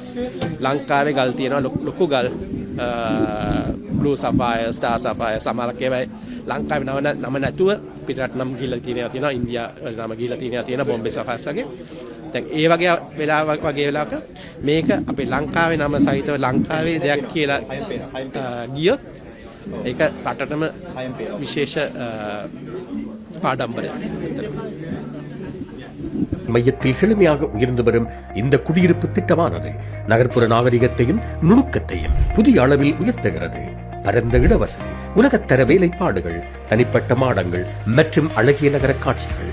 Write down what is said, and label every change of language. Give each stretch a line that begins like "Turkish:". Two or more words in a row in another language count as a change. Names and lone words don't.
Sinhala: ලංකාවේ ගල් තියෙනවා ලොකු ගල්
English: blue sapphire, star sapphire
Sinhala: සමහරක් ඒවා ලංකාවේ නම නැතුව පිටරට නම් ගිහිල්ලා තියෙනවා. ඉන්දියා නම ගිහිල්ලා තියෙනවා බොම්බේ සෆයර්ස් වගේ. දැන් ඒ වගේ වෙලාවක මේක අපේ ලංකාවේ නම සහිතව ලංකාවේ දෙයක් කියලා ගියොත් ඒක රටටම විශේෂ ஆடம்பரம்.
Tamil: மையத்தில் செழுமையாக உயர்ந்து வரும் இந்த குடியிருப்பு திட்டமானது நகர்ப்புற நாகரிகத்தையும் நுணுக்கத்தையும் புதிய அளவில் உயர்த்துகிறது. பரந்த இடவசதி, உலகத்தர வேலைப்பாடுகள், தனிப்பட்ட மாடங்கள் மற்றும் அழகிய நகர காட்சிகள்.